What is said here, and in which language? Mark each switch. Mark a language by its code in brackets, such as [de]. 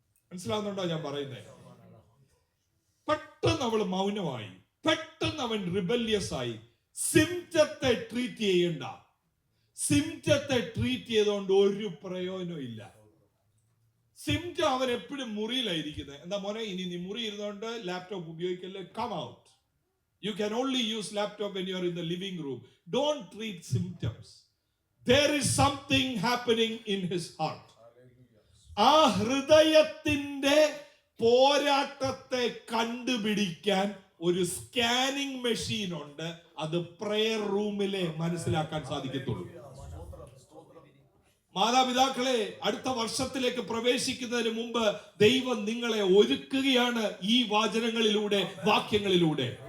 [ml] മനസ്സിലാവുന്നുണ്ടോ ഞാൻ പറയുന്നത്? പെട്ടെന്ന് അവൾ മൗനമായി, പെട്ടെന്ന് അവൻ റിബല്യസ് ആയി. സിംറ്റത്തെ ട്രീറ്റ് ചെയ്യണ്ട. സിംറ്റത്തെ ട്രീറ്റ് ചെയ്തുകൊണ്ട് ഒരു പ്രയോജനവും ഇല്ല. സിംറ്റം അവൻ എപ്പോഴും മുറിയിലായിരിക്കുന്നത്. എന്താ മോനെ, ഇനി നീ മുറി ഇരുന്നുകൊണ്ട് laptop ഉപയോഗിക്കല്ലേ, [en] Come out. You can only use laptop when you are in the living room. Don't treat symptoms. There is something happening in his heart. [ml] ആ ഹൃദയത്തിന്റെ പോരാട്ടത്തെ കണ്ടുപിടിക്കാൻ ഒരു സ്കാനിങ് മെഷീൻ ഉണ്ട്. അത് പ്രേയർ റൂമിലെ മനസ്സിലാക്കാൻ സാധിക്കത്തുള്ളൂ. മാതാപിതാക്കളെ, അടുത്ത വർഷത്തിലേക്ക് പ്രവേശിക്കുന്നതിന് മുമ്പ് ദൈവം നിങ്ങളെ ഒരുക്കുകയാണ് ഈ വാചനങ്ങളിലൂടെ, വാക്യങ്ങളിലൂടെ.